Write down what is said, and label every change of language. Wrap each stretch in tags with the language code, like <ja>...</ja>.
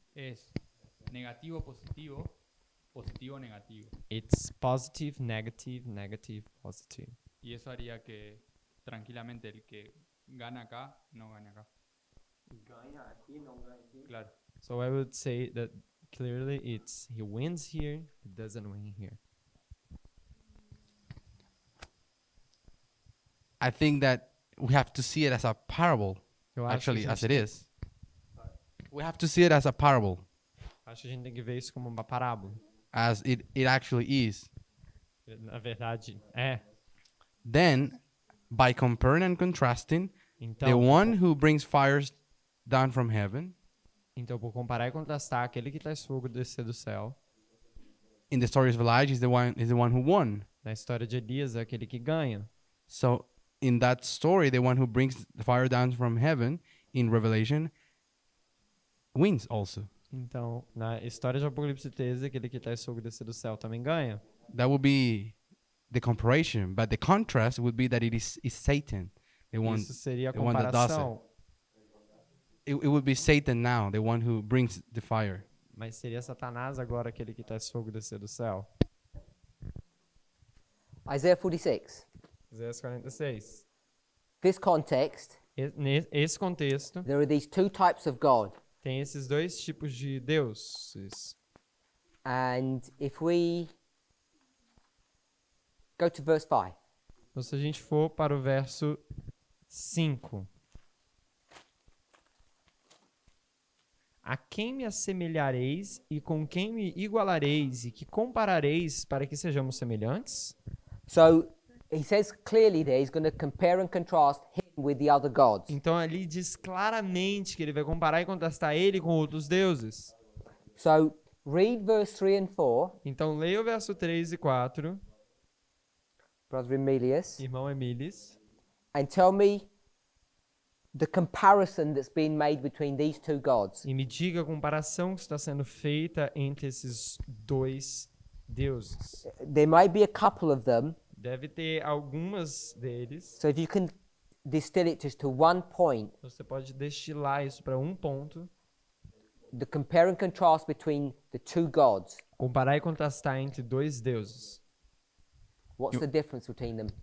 <es>es negativo, positivo, positivo, negativo.</es> <en>It's positive, negative, negative, positive.</en> <es>Y eso haría que tranquilamente el que gana acá no gane acá.</es> <pt>Ganha aqui, não ganha aqui. Claro.</pt> <en>So I would say that clearly it's he wins here, he doesn't win here. I think that we have to see it as a parable,</en> <pt>Eu acho</pt> <en>actually,</en> <pt>que a as gente</pt> <en>it is. We have to see it as a parable,</en> <pt>Acho que a gente tem que ver isso como uma parábola.</pt> <en>as it actually is.</en> <pt>Na verdade, é.</pt> <en>Then, by comparing and contrasting,</en> <pt>Então,</pt> <en>the one who brings fires down from heaven,</en> <pt>Então, por comparar e contrastar, aquele que traz fogo descer do céu,</pt> <en>in the story of Elijah, is the one who won.</en> <pt>na história de Elias, é aquele que ganha.</pt> <en>So, in that story, the one who brings the fire down from heaven, in Revelation, wins also.</en> <pt>Então, na história de Apocalipse 13, aquele que traz fogo descer do céu também ganha.</pt> <en>That would be the comparison, but the contrast would be that it is Satan, the one.</en> <pt>Isso seria a</pt> <en>the one that does it.</en> <pt>comparação.</pt> <en>It would be Satan now, the one who brings the fire.</en> <pt>Mas seria Satanás agora aquele que traz fogo descer do céu.</pt> <en>Isaiah 46.</en> <pt>Isaías 46.</pt> <en>This context,</en> <pt>Nesse contexto,</pt> <en>there are these two types of God.</en> <pt>tem esses dois tipos de deuses.</pt> <en>And if we go to verse 5.</en> <pt>Então, se a gente for para o verso 5. A quem me assemelhareis e com quem me igualareis e que comparareis para que sejamos semelhantes?</pt> <en>So he says clearly there he's going to compare and contrast him with the other gods.</en> <pt>Então ali diz claramente que ele vai comparar e contrastar ele com outros deuses.</pt> <en>So read verse 3 and 4.</en> <pt>Então leia o verso 3 e 4,</pt> <en>Brother Emilius,</en> <pt>irmão Emilis,</pt> <en>and tell me the comparison that's being made between these two gods.</en> <pt>E me diga a comparação que está sendo feita entre esses dois deuses.</pt> <en>There might be a couple of them,</en> <pt>Deve ter algumas deles.</pt> <en>so if you can distill it just to one point,</en> <pt>Você pode destilar isso para um ponto.</pt> <en>the compare and contrast between the two gods.</en> <pt>Comparar e contrastar entre dois deuses.</pt> <en>What's the difference between them?</en>